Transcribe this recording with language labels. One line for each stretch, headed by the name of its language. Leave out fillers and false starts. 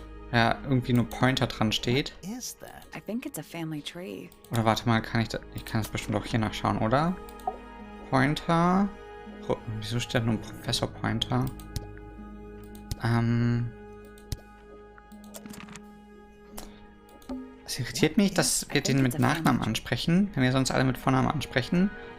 German: Ja, irgendwie nur Pointer dran steht.
English: I think it's a family tree.
German: Oder warte mal, ich kann es bestimmt auch hier nachschauen, oder? Pointer. Wieso steht nur Professor Pointer? Es irritiert mich, dass wir den mit Nachnamen ansprechen, wenn wir sonst alle mit Vornamen ansprechen.